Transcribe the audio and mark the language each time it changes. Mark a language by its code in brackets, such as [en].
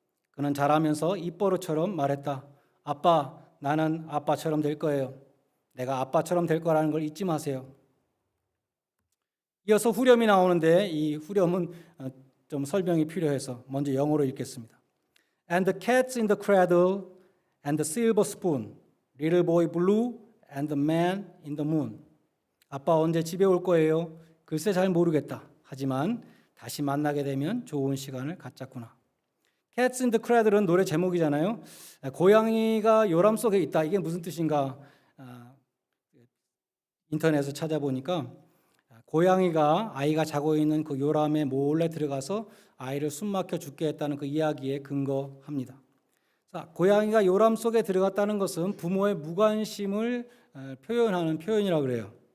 [ko] 그는 자라면서 입버릇처럼 말했다. 아빠, 나는 아빠처럼 될 거예요. 내가 아빠처럼 될 거라는 걸 잊지 마세요. 이어서 후렴이 나오는데 이 후렴은 좀 설명이 필요해서 먼저 영어로 읽겠습니다. [en] And the cats in the cradle and the silver spoon, little boy blue and the man in the moon. [ko] 아빠 언제 집에 올 거예요? 글쎄 잘 모르겠다. 하지만 다시 만나게 되면 좋은 시간을 갖자꾸나. Cats in the Cradle은 노래 제목이잖아요. 고양이가 요람 속에 있다. 이게 무슨 뜻인가? 인터넷에서 찾아보니까 고양이가 아이가 자고 있는 그 요람에 몰래 들어가서 아이를 숨막혀 죽게 했다는 그 이야기에 근거합니다. 자, 고양이가 요람 속에 들어갔다는 것은 부모의 무관심을 표현하는 표현이라고 그래요.